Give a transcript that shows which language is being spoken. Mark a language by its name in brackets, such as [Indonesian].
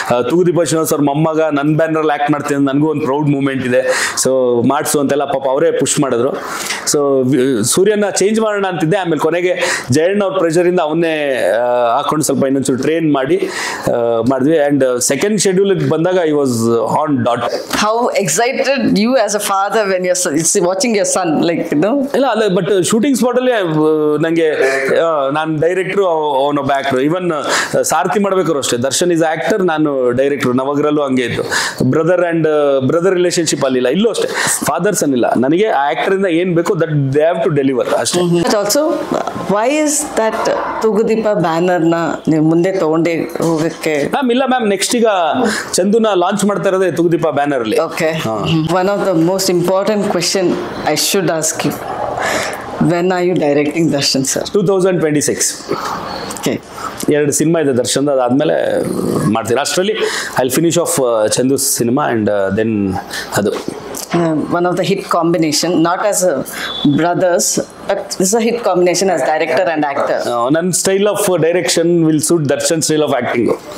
[Kannada] ತೂಗುದೀಪ ಶ್ರೀನಿವಾಸ್ ಅವ್ರ ಮೊಮ್ಮಗ ನನ್ನ ಬ್ಯಾನರಲ್ಲಿ ಆ್ಯಕ್ಟ್ ಮಾಡ್ತೀನಿ, ನನಗೂ ಒಂದು ಪ್ರೌಡ್ ಮೂಮೆಂಟ್ ಇದೆ, ಸೊ ಮಾಡಿಸು ಅಂತೆಲ್ಲ ಪಾಪ ಅವರೇ ಪುಷ್ ಮಾಡಿದ್ರು. ಸೊ ಸೂರ್ಯನ ಚೇಂಜ್ ಮಾಡೋಣ ಅಂತಿದ್ದೆ. ಆಮೇಲೆ ಕೊನೆಗೆ ಜಯಣ್ಣ ಅವ್ರ ಪ್ರೆಷರಿಂದ ಅವನ್ನೇ ಹಾಕೊಂಡು ಸ್ವಲ್ಪ ಇನ್ನೊಂಚೂರು ಟ್ರೈನ್ ಮಾಡಿ ಮಾಡಿದ್ವಿ. [English] And second schedule ಬಂದಾಗ I was on dot. How excited you as a father when you're watching your son, like, you know? [Kannada] ಇಲ್ಲ ಅಲ್ಲ, ಬಟ್ ಶೂಟಿಂಗ್ ಸ್ಪಾಟಲ್ಲಿ ನನಗೆ ನಾನು ಡೈರೆಕ್ಟ್ ಡೈರೆಕ್ಟ್ರು, ಅವನೊಬ್ಬ ಆಕ್ಟರ್. ಈವನ್ ಸಾರಥಿ ಮಾಡ್ಬೇಕಾದ್ರು ಅಷ್ಟೇ, [English] Darshan is actor, [Kannada] ನಾನು ಡೈರೆಕ್ಟ್ರು. ನವಗ್ರಲ್ಲೂ ಹಂಗೆ ಇತ್ತು. ಬ್ರದರ್ ರಿಲೇಶನ್ಶಿಪ್ ಅಲ್ಲಿಲ್ಲ, ಇಲ್ಲೂ ಅಷ್ಟೇ ಫಾದರ್ ಸನ್ ಇಲ್ಲ. ನನಗೆ ಆ ಆಕ್ಟರ್ ಇಂದ ಏನ್ ಬೇಕು [English] that they have to deliver [Kannada] ಅಷ್ಟೇ. [English] but also why is that [Kannada] Thoogudeepa ಬ್ಯಾನರ್ನ ನೀವು ಮುಂದೆ ತಗೊಂಡೇ ಹೋಗಕ್ಕೆ? ಮ್ಯಾಮ್ ಇಲ್ಲ ಮ್ಯಾಮ್, ನೆಕ್ಸ್ಟ್ ಈಗ ಚಂದುನ ಲಾಂಚ್ ಮಾಡ್ತಾ ಇರೋದೇ ತೂಗುದೀಪ ಬ್ಯಾನರ್ ಅಲ್ಲಿ. [English] Okay. One of the most important question I should ask you. When are you directing Darshan sir? 2026. Okay. [Kannada] 2 cinema ಇದೆ ದರ್ಶನ್, ಅದಾದ್ಮೇಲೆ ಮಾಡ್ತೀರಾ. [English] ಅಷ್ಟರಲ್ಲಿ I will finish off Chandu cinema and then ಅದು One of the hit combination, not as a brothers, but this is a hit combination as director and actor. ನನ್ನ style of direction will suit Darshan style of acting.